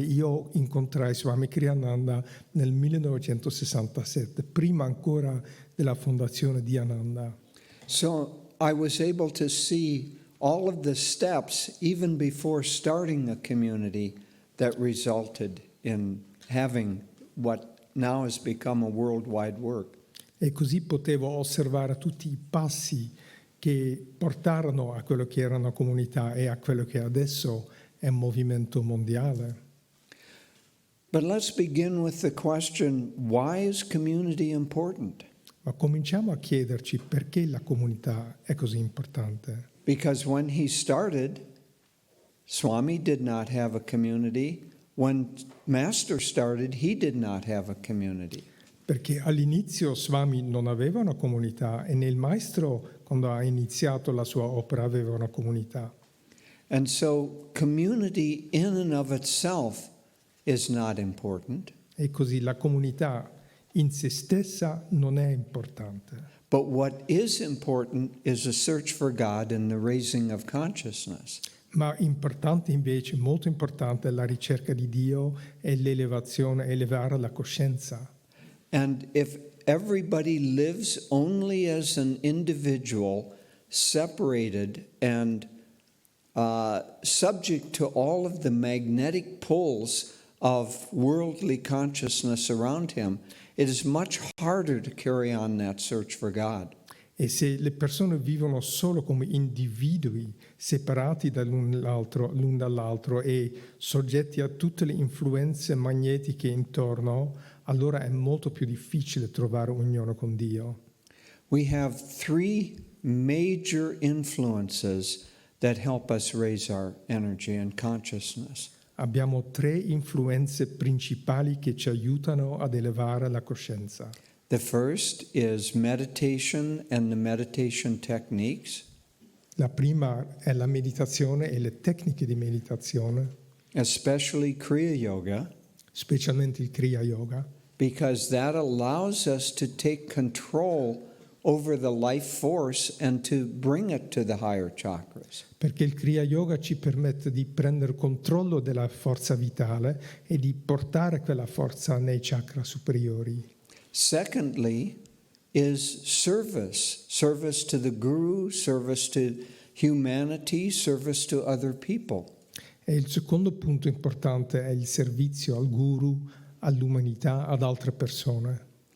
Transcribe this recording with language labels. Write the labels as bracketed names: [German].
[Italian] Io incontrai Swami Kriyananda nel 1967, prima ancora della fondazione di Ananda. [English] So I was able to see all of the steps, even before starting a community, that resulted in having what now has become a worldwide work. [Italian] E così potevo osservare tutti i passi che portarono a quello che era una comunità e a quello che adesso è un movimento mondiale. [English] But let's begin with the question, why is community important? [Italian] Ma cominciamo a chiederci perché la comunità è così importante. [English] Because when he started, Swami did not have a community. When Master started, he did not have a community. [Italian] Perché all'inizio Swami non aveva una comunità e nel Maestro, quando ha iniziato la sua opera, aveva una comunità. [English] And so community in and of itself is not important. [Italian] E così la comunità in se stessa non è importante. [English] But what is important is a search for God and the raising of consciousness. [Italian] Ma importante invece, molto importante, è la ricerca di Dio e l'elevazione, elevare la coscienza. [English] And if everybody lives only as an individual, separated and subject to all of the magnetic pulls of worldly consciousness around him, it is much harder to carry on that search for God. [Italian] E se le persone vivono solo come individui separati l'un dall'altro e soggetti a tutte le influenze magnetiche intorno, allora è molto più difficile trovare unione con Dio. [English] We have three major influences that help us raise our energy and consciousness. [Italian] Abbiamo 3 influenze principali che ci aiutano ad elevare la coscienza. [English] The first is meditation and the meditation techniques, [Italian] La prima è la meditazione e le tecniche di meditazione, [English] especially Kriya Yoga, [Italian] specialmente il Kriya Yoga, [English] because that allows us to take control over the life force and to bring it to the higher chakras. [Italian] perché il Kriya Yoga ci permette di prendere controllo della forza vitale e di portare quella forza nei chakra superiori. [English] Secondly is service to the guru, service to humanity, service to other people. [Italian] E il secondo punto importante è il servizio al guru, all'umanità, ad altre persone.